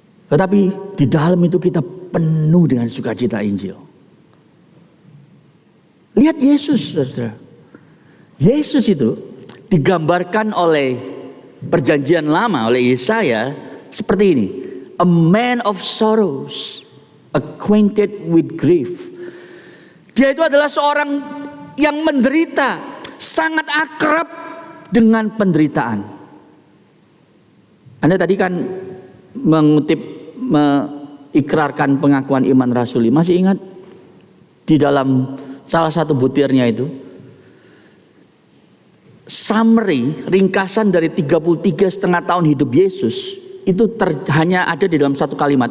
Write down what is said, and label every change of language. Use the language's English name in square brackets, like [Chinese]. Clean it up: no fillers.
[Indonesian] Tetapi di dalam itu kita penuh dengan sukacita Injil. Lihat Yesus, saudara. Yesus itu digambarkan oleh Perjanjian Lama, oleh Yesaya seperti ini. [English] A man of sorrows, acquainted with grief. [Indonesian] Dia itu adalah seorang yang menderita, sangat akrab dengan penderitaan. Anda tadi kan mengikrarkan pengakuan iman rasuli. Masih ingat di dalam salah satu butirnya itu, summary, ringkasan dari 33,5 tahun hidup Yesus itu hanya ada di dalam satu kalimat.